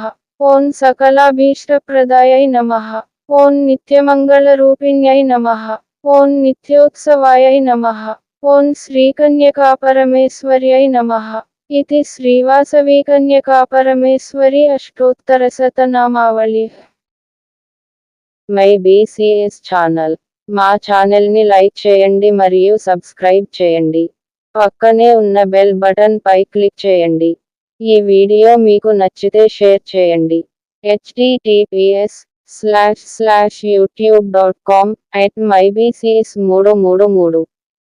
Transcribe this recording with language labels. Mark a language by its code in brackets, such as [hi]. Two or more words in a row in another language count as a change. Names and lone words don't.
[sa] ओं सकलाभीष्टप्रदायै नमः। ओं नित्यमङ्गलरूपिण्यै नमः। ओं नित्योत्सवायै नमः। ओं श्रीकन्यकापरमेश्वर्यै नमः। इति श्रीवासवीकन्यकापरमेश्वरी अष्टोत्तरशतनामावళి। [en] My BCS Channel. [te] మా ఛానల్ని లైక్ చేయండి మరియు సబ్స్క్రైబ్ చేయండి. పక్కనే ఉన్న బెల్ బటన్ పై క్లిక్ చేయండి. ఈ వీడియో మీకు నచ్చితే షేర్ చేయండి. [en] https youtube.com/myBCS333